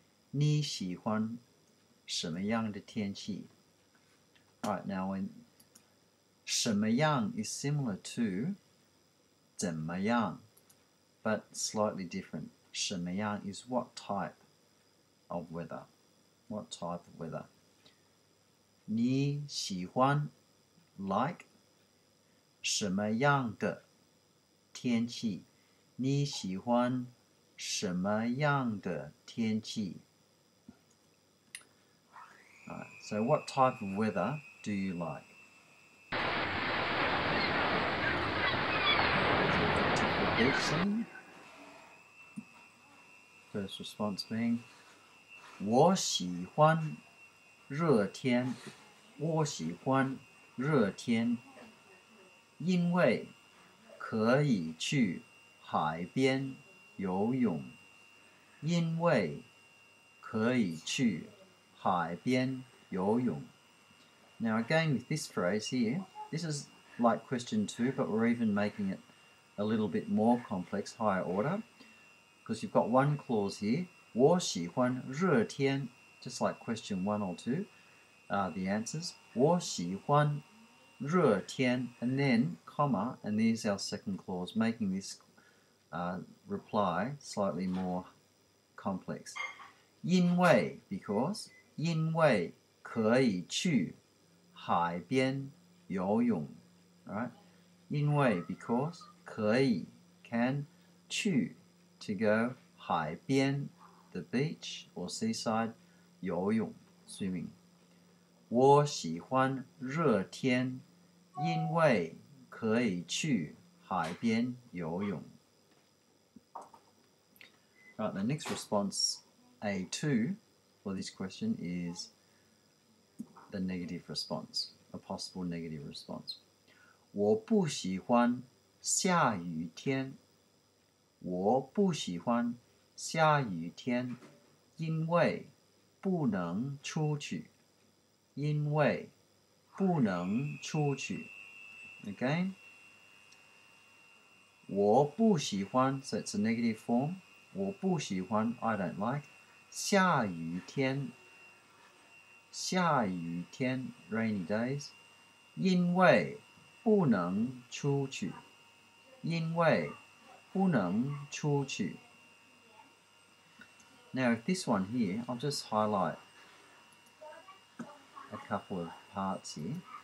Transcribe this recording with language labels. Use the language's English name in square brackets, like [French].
[Chinese] 你喜欢什么样的天气? [English] Alright, now when [Chinese] 什么样 [English] is similar to [Chinese] 怎么样 [English] but slightly different. [Chinese] 什么样 [English] is what type of weather? What type of weather? [Chinese] 你喜欢 [English] like [Chinese] 什么样的天气？你喜欢什么样的天气？ [English] So what type of weather do you like? Typical beach scene. First response being [Chinese] 我喜欢热天。我喜欢热天，因为可以去海边游泳。因为可以去海边游泳。 [English] Now again with this phrase here, this is like question 2, but we're even making it a little bit more complex, higher order, because you've got one clause here, [Chinese] 我喜欢热天, [English] just like question 1 or 2, the answers, 我喜欢热天, and then comma, and there's our second clause, making this reply slightly more complex. [Chinese] 因为 [English] because [Chinese] 因为可以去海边游泳 [English] right? [Chinese] 因为 [English] because [Chinese] 可以 [English] can [Chinese] 去 [English] to go [Chinese] 海边 [English] the beach or seaside [Chinese] 游泳 [English] swimming. [Chinese] 我喜欢热天因为可以去海边游泳 [English] Right, the next response, A2, for this question is the negative response, a possible negative response. [Chinese] 我不喜欢下雨天。我不喜欢下雨天，因为不能出去。因为不能出去。 [English] Again, [Chinese] 我不喜欢 [English] so it's a negative form. [Chinese] 我不喜欢 [English] I don't like [Chinese] 下雨天下雨天 [English] rainy days [Chinese] 因为不能出去因为不能出去 [English] Now if this one here I'll just highlight a couple of parts here.